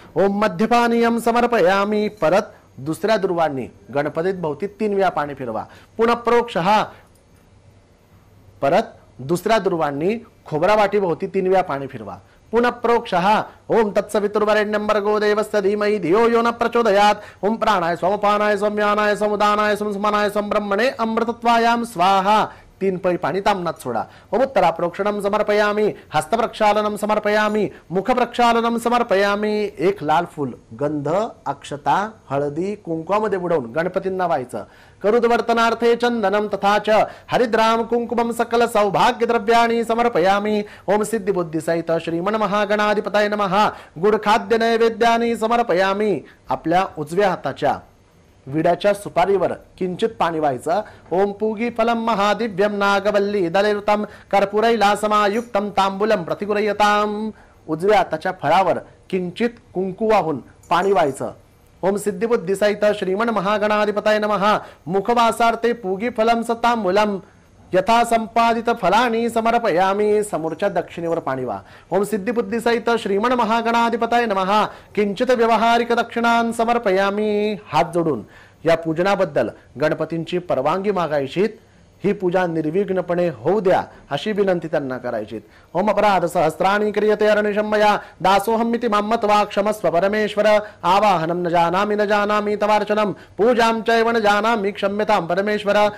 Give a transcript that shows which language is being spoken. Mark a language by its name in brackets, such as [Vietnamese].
[Sanskrit] ओम मध्यपानीयम समर्पयामी. [Marathi] परत दुसऱ्या दुर्वांनी गणपतीत भोवती 3 वेळा पाणी फिरवा. पुन्हा प्रोक्षः. परत दुसऱ्या दुर्वांनी खोबरा वाटी भोवती 3 वेळा पाणी फिरवा. [Sanskrit] पुनः प्रोक्षः. ओम तत्सवितुर्वरेण्यं भर्गो देवस्य धीमहि धियो यो न प्रचोदयात्. ओम प्राणाय स्वमपानाय स्वम्यानाय समुदानाय समसमानाय ब्रह्मणे अमृतत्वायां स्वाहा. [Marathi] 3 पळी पाणी तामनात सोडा. [Sanskrit] ओम उत्तरा प्रोक्षणं समर्पयामी. हस्त प्रक्षालनं समर्पयामी. मुख प्रक्षालनं समर्पयामी. [Marathi] एक लाल फूल गंध अक्षता हळदी कुंकवामध्ये बुडवून गणपतींना व्हायचं. [Sanskrit] करुद्वर्तनार्थे चंदनं तथा च हरिद्राम कुंकुमं सकल सौभाग्य द्रव्याणि समर्पयामी. ओम सिद्धिबुद्धी सहित श्रीमन महागणाधिपताय नमः. गुड खाद्य नैवेद्यानि समर्पयामी. [Marathi] आपल्या उजव्या हाताच्या विड्याच्या सुपारीवर किंचित पाणी व्हायचं. [Sanskrit] ओम पूगी फलम महादिव्यम नागवल्ली दलेरुतम कर्पूरैलासमायुक्तम तांबूलम प्रतिगुरयताम. [Marathi] उजव्या हाताच्या फळावर किंचित कुंकू वाहून पाणी व्हायचं. [Sanskrit] ओम सिद्धिबुद्धी सहित श्रीमन महागणाधिपताय नमः. मुखवासार्थे पूगी फलम सतांबूलम यथा संपादित फलानी समर्पयामी. [Marathi] समोरच्या दक्षिणेवर पाणी वा. [Sanskrit] ओम सिद्धिबुद्धी सहित श्रीमन महागणाधिपताय नमः. किंचित व्यवहारिक दक्षिणान समर्पयामी. [Marathi] हात जोडून या पूजनाबद्दल गणपतींची परवानगी मागायची. ही पूजा निर्विघ्नपणे होऊ द्या अशी विनंती त्यांना करायची. [Sanskrit] ओम अपराध सहस्राणि क्रियते अरनिशं मया दासोहमिति मम्मत्वा क्षमस्व परमेश्वर. आवाहनं न जानामि तवार्चनं पूजां चैव न जानामि क्षम्यतां परमेश्वर.